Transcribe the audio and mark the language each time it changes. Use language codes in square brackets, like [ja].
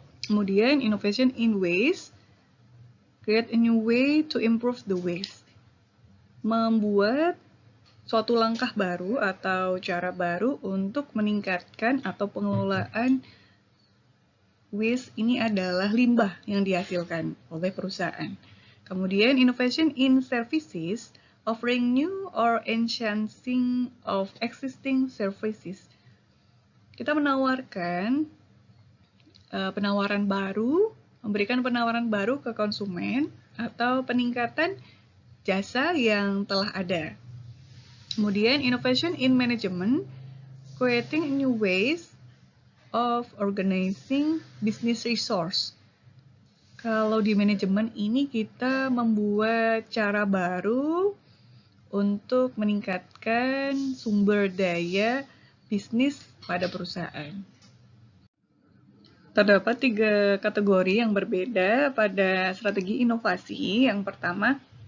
[id] Kemudian [en] innovation in ways, create a new way to improve the ways. [id] Membuat suatu langkah baru atau cara baru untuk meningkatkan atau pengelolaan waste, ini adalah limbah yang dihasilkan oleh perusahaan. Kemudian [en] innovation in services, offering new or enhancing of existing services. [id] Kita menawarkan penawaran baru, memberikan penawaran baru ke konsumen atau peningkatan jasa yang telah ada. Kemudian [en] innovation in management, creating new ways of organizing business resource. [id] Kalau di manajemen ini kita membuat cara baru untuk meningkatkan sumber daya bisnis pada perusahaan. Terdapat 3 kategori yang berbeda pada strategi inovasi. Yang pertama,